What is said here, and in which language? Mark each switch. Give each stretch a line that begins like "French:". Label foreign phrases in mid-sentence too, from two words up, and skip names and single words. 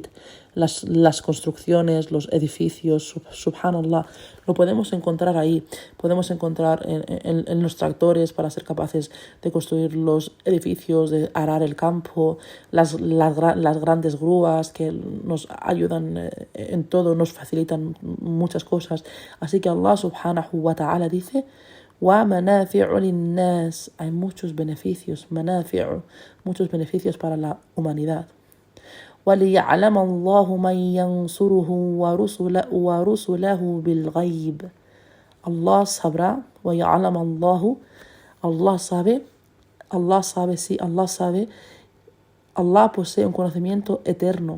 Spanish: Las construcciones, los edificios, subhanallah, lo podemos encontrar ahí. Podemos encontrar en los tractores para ser capaces de construir los edificios, de arar el campo, las grandes grúas que nos ayudan en todo, nos facilitan muchas cosas. Así que Allah
Arabic: سبحانه وتعالى
Spanish: dice,
Arabic: وَمَنَافِعُ لِلنَّاسِ,
Spanish: hay muchos beneficios, muchos beneficios para la humanidad.
Arabic: وَلِيَعْلَمَ اللَّهُ مَنْ يَنْصُرُهُ وَرُسُلَهُ بِالْغَيْبِ.
Spanish: Allah sabrá,
Arabic: وَيَعْلَمَ اللَّهُ,
Spanish: Allah sabe, Allah posee un conocimiento eterno.